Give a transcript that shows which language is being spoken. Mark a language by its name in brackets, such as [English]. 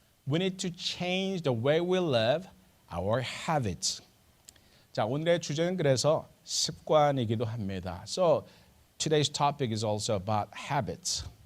[English] We need to change the way we live, our habits. [Korean] 자, 오늘의 주제는 그래서 습관이기도 합니다. [English] So today's topic is also about habits.